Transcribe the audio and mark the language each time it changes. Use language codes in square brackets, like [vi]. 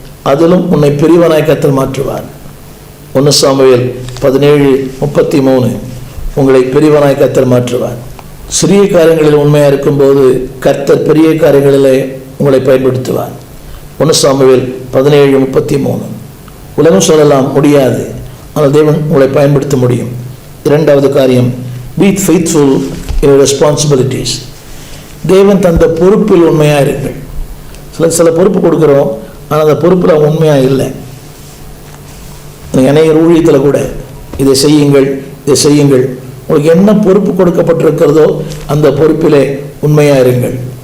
[ta] அதிலும் உன்னை பெரியவனாய் கர்த்தர் மாற்றுவார். 1 சாமுவேல் 17:33. உங்களை பெரியவனாய் கர்த்தர் மாற்றுவார். சிறிய காரியங்களில் உண்மையாக இருக்கும்போது கர்த்தர் பெரிய காரியங்களிலே உங்களை பயன்படுத்துவார். 1 சாமுவேல் 17:33. உலகம் சொல்லலாம் முடியாது, ஆனால் தேவன் உங்களை பயன்படுத்த முடியும். 2வது காரியம், [en] be faithful in your responsibilities. [ta] தேவன் தந்த பொறுப்பில் உண்மையாக இருங்கள். சில பொறுப்பு கொடுக்குறோம், ஆனால் அந்த பொறுப்பில் அவங்க உண்மையாக இல்லை. நீங்கள் அநேக ஊழியத்தில் கூட இதை செய்யுங்கள், இதை செய்யுங்கள். உங்களுக்கு என்ன பொறுப்பு கொடுக்கப்பட்டிருக்கிறதோ அந்த பொறுப்பிலே உண்மையாக இருங்கள்.